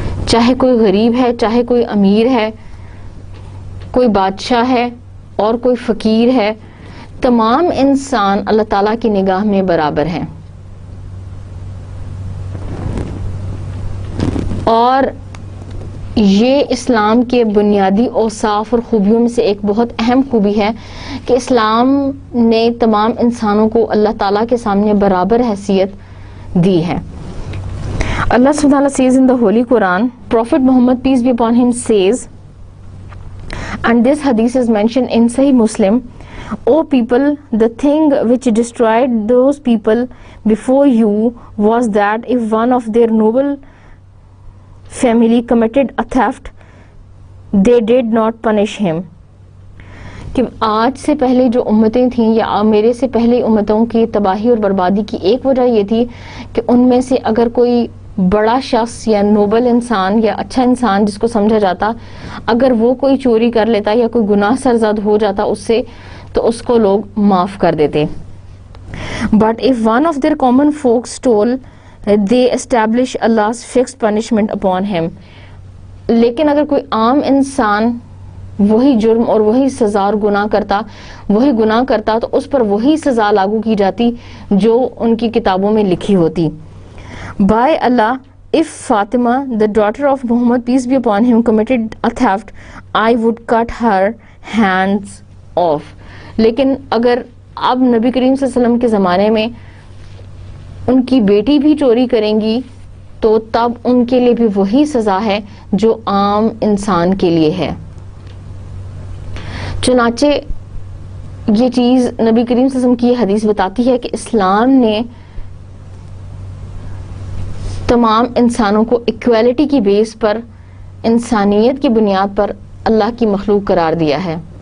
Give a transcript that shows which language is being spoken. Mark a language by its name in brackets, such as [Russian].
[Urdu] چاہے کوئی غریب ہے، چاہے کوئی امیر ہے، کوئی بادشاہ ہے اور کوئی فقیر ہے، تمام انسان اللہ تعالیٰ کی نگاہ میں برابر ہیں. اور یہ اسلام کے بنیادی اوصاف اور خوبیوں میں سے ایک بہت اہم خوبی ہے کہ اسلام نے تمام انسانوں کو اللہ تعالیٰ کے سامنے برابر حیثیت دی ہے. [English] اللہ سبحانہ says in the Holy Quran, Prophet Muhammad, peace be upon him, says, and this hadith is mentioned in Sahih Muslim, O people, the thing which destroyed those people before you was that if one of their noble family committed a theft, they did not punish him. [Urdu] کہ آج سے پہلے جو امتیں تھیں یا میرے سے پہلے امتوں کی تباہی اور بربادی کی ایک وجہ یہ تھی کہ ان میں سے اگر کوئی بڑا شخص یا نوبل انسان یا اچھا انسان جس کو سمجھا جاتا، اگر وہ کوئی چوری کر لیتا یا کوئی گناہ سرزد ہو جاتا اس سے، تو اس کو لوگ معاف کر دیتے. [English] But if one of their common folk stole, they establish Allah's fixed punishment upon him. [Urdu] لیکن اگر کوئی عام انسان وہی جرم اور وہی سزا اور وہی گناہ کرتا تو اس پر وہی سزا لاگو کی جاتی جو ان کی کتابوں میں لکھی ہوتی. [English] By Allah, if Fatima, the daughter of Muhammad, peace be upon him, committed a theft, I would cut her hands off. [Urdu] لیکن اگر اب نبی کریم صلی اللہ علیہ وسلم کے زمانے میں ان کی بیٹی بھی چوری کریں گی تو تب ان کے لیے بھی وہی سزا ہے جو عام انسان کے لیے ہے. چنانچہ یہ چیز نبی کریم صلی اللہ علیہ وسلم کی حدیث بتاتی ہے کہ اسلام نے تمام انسانوں کو ایکویلٹی کی بیس پر، انسانیت کی بنیاد پر اللہ کی مخلوق قرار دیا ہے.